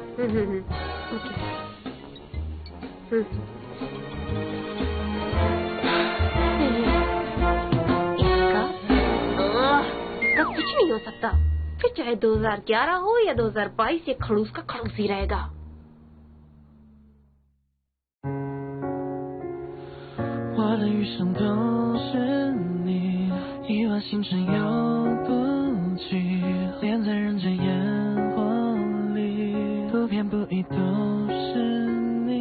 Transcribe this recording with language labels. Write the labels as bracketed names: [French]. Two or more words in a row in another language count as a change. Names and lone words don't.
[Hindi] इसका कुछ नहीं हो सकता। फिर चाहे 2011 हो या 2022, ये खड़ूस का खड़ूस ही रहेगा। [Chinese] 我的余生都是你，意乱心神又不羁。恋在人间烟火里，不偏不倚都是你。